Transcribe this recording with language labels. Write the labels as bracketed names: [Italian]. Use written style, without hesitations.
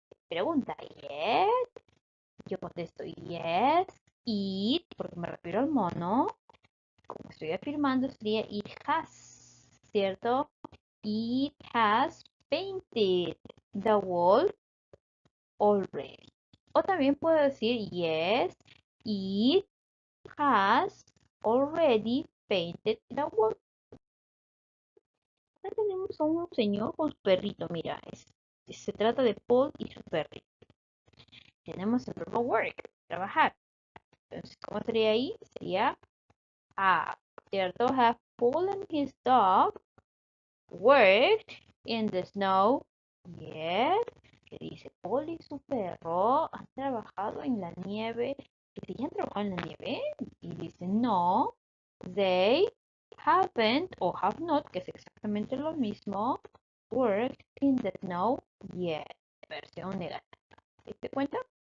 [Spanish] Pregunta, yes. Yo contesto, yes. It, porque me refiero al mono. Como estoy afirmando, sería [English] it has, [Spanish] ¿cierto? [English] It has painted the wall already. [Spanish] O también puedo decir [English] yes, It has already painted the wall. [Spanish] Acá tenemos a un señor con su perrito, mira, se trata de Paul y su perrito. Tenemos el verbo work, trabajar. Entonces, ¿cómo sería ahí? Sería have, ¿cierto? [English] Have Paul and his dog worked in the snow? [Spanish] Yes. ¿Qué dice? Paul y su perro han trabajado en la nieve. ¿Que sí han trabajado en la nieve? Y dice, no, [English] they haven't [Spanish] o [English] have not, [Spanish] que es exactamente lo mismo, [English] worked in the snow yet. [Spanish] Versión negativa. ¿Te diste cuenta?